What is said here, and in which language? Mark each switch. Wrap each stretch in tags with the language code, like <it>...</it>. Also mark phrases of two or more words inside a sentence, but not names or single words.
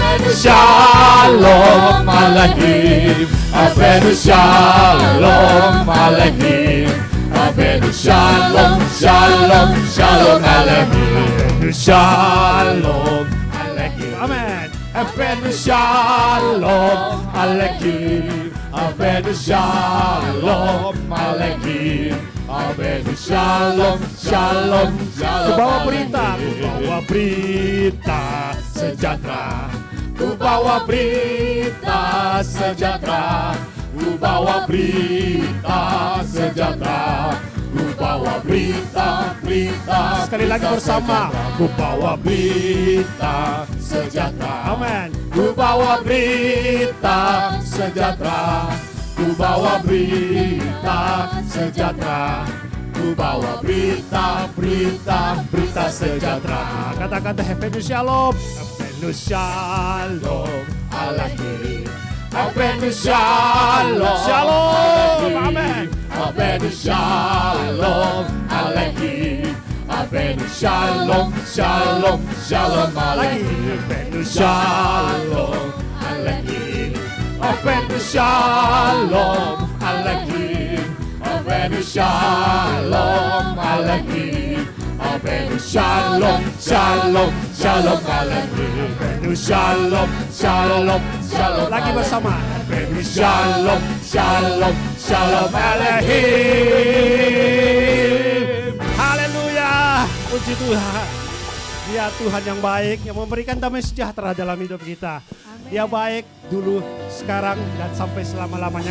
<he>שלום עליכם, הבאנו שלום עליכם, הבאנו שלום, שלום, שלום עליכם, שלום עליכם, אמן. הבאנו שלום עליכם, הבאנו שלום עליכם, הבאנו שלום, שלום, שלום.</he> <id>Ku bawa berita sejahtera. Ku bawa berita sejahtera. Ku bawa berita sejahtera. Ku bawa berita sekali lagi bersama. Ku bawa berita sejahtera. Amen. Ku bawa berita sejahtera. Ku bawa berita sejahtera. Ku bawa berita sejahtera. Katakan</id> <he>הבאנו שלום. הבאנו שלום עליכם, הבאנו שלום, שלום, אמן. הבאנו שלום עליכם, הבאנו שלום, שלום, שלום עליכם, הבאנו שלום עליכם, הבאנו שלום עליכם, הבאנו שלום עליכם, הבאנו שלום, שלום, שלום עליכם, הבאנו שלום, שלום, שלום.</he> <id>Lagi bersama.</id> <he>הבאנו שלום, שלום, שלום עליכם.</he> <id>Haleluya, puji Tuhan. Dia Tuhan yang baik, yang memberikan damai sejahtera dalam hidup kita. Amen. Dia baik dulu, sekarang, dan sampai selama-lamanya.</id>